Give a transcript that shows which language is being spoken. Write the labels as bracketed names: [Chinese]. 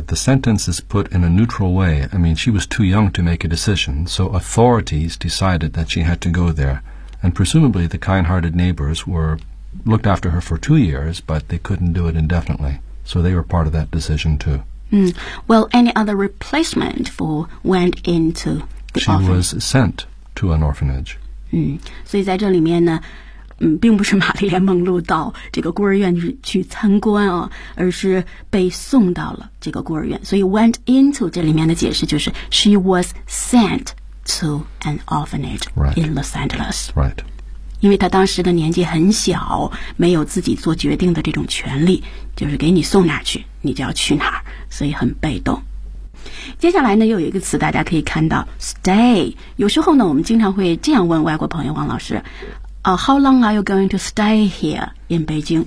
[English] The sentence is put in a neutral way. I mean, she was too young to make a decision, so authorities decided that she had to go there. And presumably the kind-hearted neighbors were looked after her for 2 years, but they couldn't do it indefinitely. So they were part of that decision too. Well, any other replacement for went into the orphanage? She was sent to an orphanage. [Chinese] 所以在这里面呢，并不是玛丽莲·梦露到这个孤儿院去参观啊，而是被送到了这个孤儿院。所以 [English] went into [Chinese] 这里面的解释就是 [English] she was sent to an orphanage in Los Angeles. Right. [Chinese] 因为她当时的年纪很小，没有自己做决定的这种权利，就是给你送哪去，你就要去哪儿，所以很被动。接下来呢，又有一个词大家可以看到 stay。有时候呢，我们经常会这样问外国朋友王老师。 [English] How long are you going to stay here in Beijing?